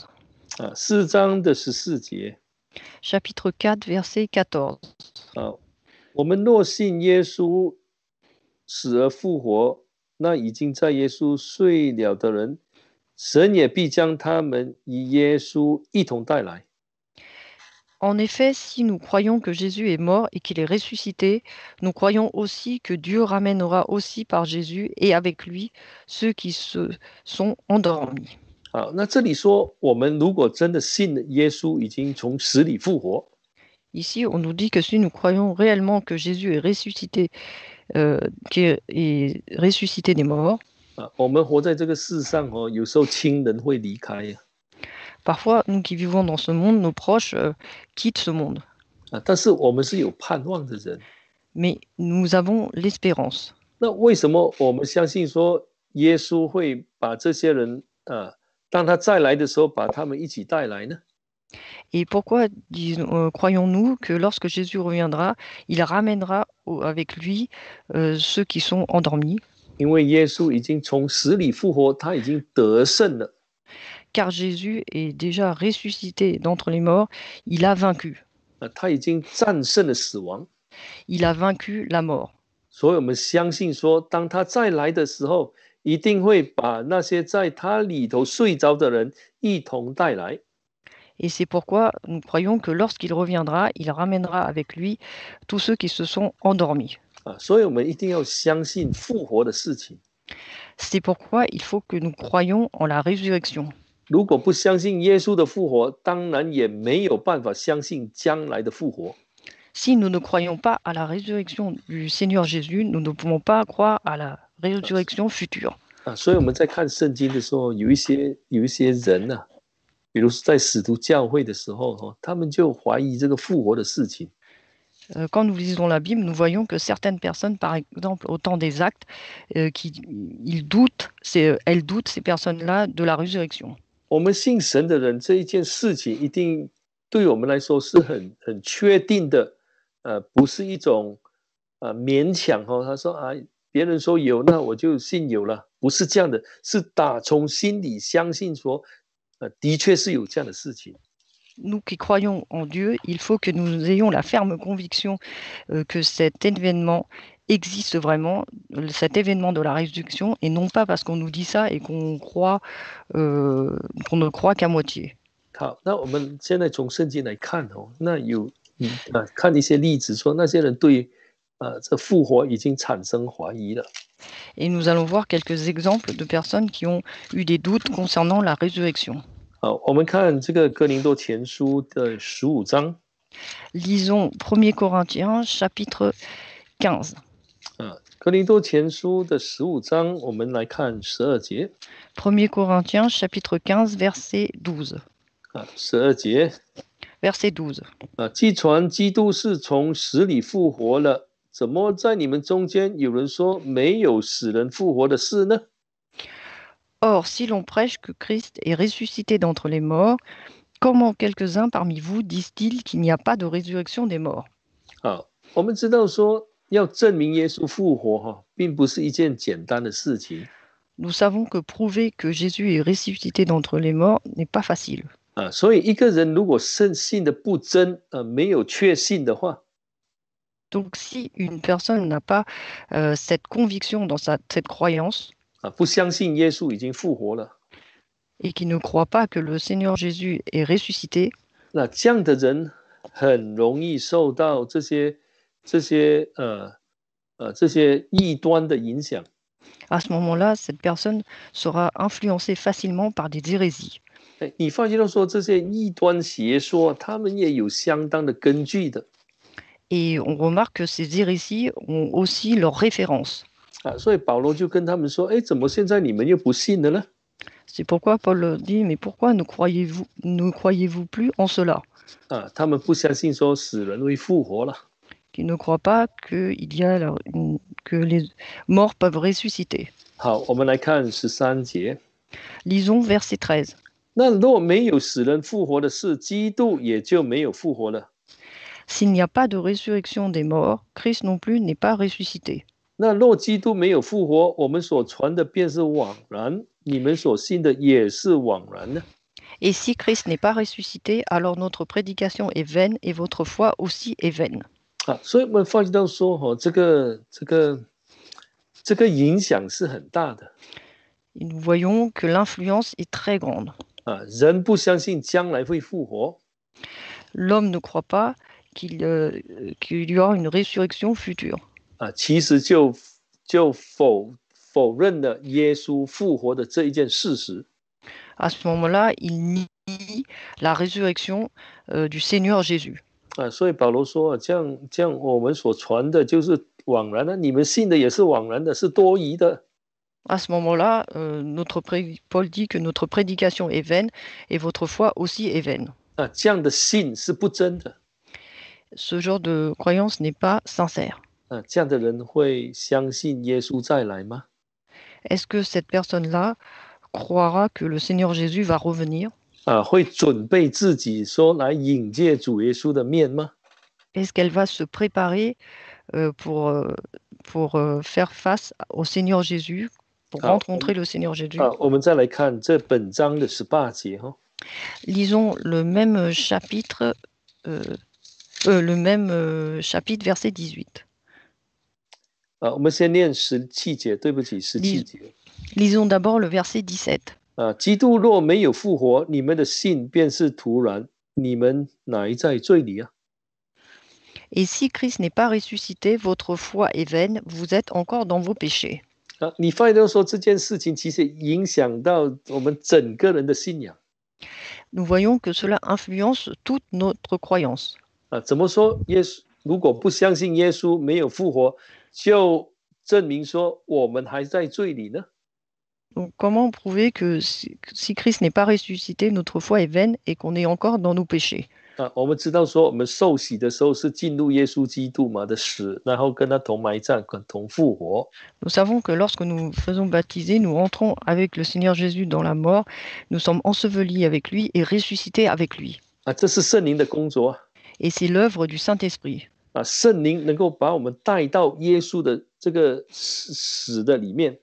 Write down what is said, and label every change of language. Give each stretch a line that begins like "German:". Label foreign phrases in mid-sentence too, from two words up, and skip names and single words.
Chinese: 4 章的14节。
French: Chapitre 4, verset 14.
Chinese: 我们若信耶稣死而复活，那已经在耶稣睡了的人，神也必将他们与耶稣一同带来。
French: En effet, si nous croyons que Jésus est mort et qu'il est ressuscité, nous croyons aussi que Dieu ramènera aussi par Jésus et avec lui ceux qui se sont endormis.
Chinese: 好，那这里说，我们如果真的信耶稣已经从死里复活，
French: Ici, on nous dit que si nous croyons réellement que Jésus est ressuscité, est ressuscité des morts,
Chinese: 我们活在这个世上有时候亲人会离开。
French: parfois, nous qui vivons dans ce monde, nos proches quittent ce monde.
Chinese: 但是我们是有盼望的人。
French: Mais nous avons l'espérance.
Chinese: 那为什么我们相信说耶稣会把这些人当他再来的时候把他们一起带来呢？
French: Et pourquoi croyons-nous que lorsque Jésus reviendra, il ramènera avec lui ceux qui sont endormis?
Chinese: 因为耶稣已经从死里复活，他已经得胜了。
French: Car Jésus est déjà ressuscité d'entre les morts, il a vaincu.
Chinese: 他已经战胜了死亡。
French: Il a vaincu la mort.
Chinese: 所以我们相信说，当他再来的时候，一定会把那些在他里头睡着的人一同带来。
French: Et c'est pourquoi nous croyons que lorsqu'il reviendra, il ramènera avec lui tous ceux qui se sont endormis.
Chinese: 所以我们一定要相信复活的事情。
French: C'est pourquoi il faut que nous croyions en la résurrection.
Chinese: 如果不相信耶稣的复活，当然也没有办法相信将来的复活。
French: Si nous ne croyons pas à la résurrection du Seigneur Jésus, nous ne pouvons pas croire à la résurrection future.
Chinese: 所以我们在看圣经的时候，有一些人比如在使徒教会的时候，他们就怀疑这个复活的事情。
French: Quand nous lisons la Bible, nous voyons que certaines personnes, par exemple au temps des actes, elles doutent, ces personnes-là, de la résurrection.
Chinese: 我们信神的人，这一件事情一定对我们来说是很确定的，不是一种勉强他说别人说有，那我就信有了，不是这样的，是打从心里相信说，的确是有这样的事情。
French: Nous qui croyons en Dieu, il faut que nous ayons la ferme conviction que cet événement existe vraiment, cet événement de la résurrection, et non pas parce qu'on nous dit ça et qu'on ne croit qu'à moitié.
Chinese: 好，那我们现在从圣经来看那有看一些例子说，那些人对这复活已经产生怀疑了。
French: Et nous allons voir quelques exemples de personnes qui ont eu des doutes concernant la résurrection.
Chinese: 好，我们看这个哥林多前书的15章。
French: Lisons 1er Corinthiens, chapitre 15.
Chinese: 哥林多前书的15章，我们来看12节。
French: 1er Corinthiens, chapitre 15, verset 12.
Chinese: 12 节。
French: Verset 12.
Chinese: 既传基督是从死里复活了，怎么在你们中间有人说没有死人复活的事呢？
French: Or, si l'on prêche que Christ est ressuscité d'entre les morts, comment quelques-uns parmi vous disent-ils qu'il n'y a pas de résurrection des morts?
Chinese: 我们知道说要证明耶稣复活并不是一件简单的事情。
French: Nous savons que prouver que Jésus est ressuscité d'entre les morts n'est pas facile.
Chinese: 所以一个人如果信的不真没有确信的话，
French: Donc, si une personne n'a pas cette conviction dans cette croyance
Chinese: 不相信耶稣已经复活了，
French: et qui ne croit pas que le Seigneur Jésus est ressuscité,
Chinese: 那这样的人很容易受到这些异端的影响。
French: à ce moment-là, cette personne sera influencée facilement par des hérésies.
Chinese: 你发现到说这些异端邪说，他们也有相当的根据的。
French: Et on remarque que ces hérésies ont aussi leurs références.
Chinese: 所以保罗就跟他们说：“怎么现在你们又不信了呢？”
French: C'est pourquoi Paul dit, mais pourquoi ne croyez-vous plus en cela?
Chinese: 他们不相信说死人会复活了。
French: Qui ne croient pas que les morts peuvent ressusciter.
Chinese: 好，我们来看13节。
French: Lisons verset 13.
Chinese: 那若没有死人复活的事，基督也就没有复活了。
French: S'il n'y a pas de résurrection des morts, Christ non plus n'est pas ressuscité.
Chinese: 那若基督没有复活，我们所传的便是枉然，你们所信的也是枉然呢。
French: Et si Christ n'est pas ressuscité, alors notre prédication est vaine et votre foi aussi est vaine.
Chinese: 所以我们发觉到说，这个影响是很大的。
French: Et nous voyons que l'influence est très grande.
Chinese: 人不相信将来会复活。
French: L'homme ne croit pas qu'il y aura une résurrection future.
Chinese: 其实就否认了耶稣复活的这一件事实。
French: À ce moment-là, il nie la résurrection du Seigneur Jésus.
Chinese: 所以保罗说，这样我们所传的就是枉然的，你们信的也是枉然的，是多疑的。
French: À ce moment-là, Paul dit que notre prédication est vaine et votre foi aussi est vaine.
Chinese: 这样的信是不真的。
French: Ce genre de croyance n'est pas sincère.
Chinese: 这样的人会相信耶稣再来吗？
French: Est-ce que cette personne-là croira que le Seigneur Jésus va revenir?
Chinese: 会准备自己说来迎接主耶稣的面吗？
French: Est-ce qu'elle va se préparer pour faire face au Seigneur Jésus, pour rencontrer le Seigneur Jésus?
Chinese: 我们再来看这本章的18节。
French: Lisons le même chapitre, verset 18.
Chinese: 我们先念17节，对不起，17节。
French: Lisons d'abord le verset 17.
Chinese: 基督若没有复活，你们的信便是徒然，你们乃在罪里啊。
French: Et si Christ n'est pas ressuscité, votre foi est vaine, vous êtes encore dans vos péchés.
Chinese: 你发现到说这件事情其实影响到我们整个人的信仰。
French: Nous voyons que cela influence toute notre croyance.
Chinese: 怎么说？耶稣如果不相信耶稣没有复活，就证明说我们还在罪里呢？
French: Donc, comment prouver que si Christ n'est pas ressuscité, notre foi est vaine et qu'on est encore dans nos péchés?
Chinese: 我们知道说我们受洗的时候是进入耶稣基督嘛的死，然后跟他同埋葬，同复活。
French: Nous savons que lorsque nous faisons baptiser, nous entrons avec le Seigneur Jésus dans la mort, nous sommes ensevelis avec lui et ressuscités avec lui.
Chinese: 这是圣灵的工作。
French: Et c'est l'œuvre du Saint-Esprit.
Chinese: 圣灵能够把我们带到耶稣的这个死的里面。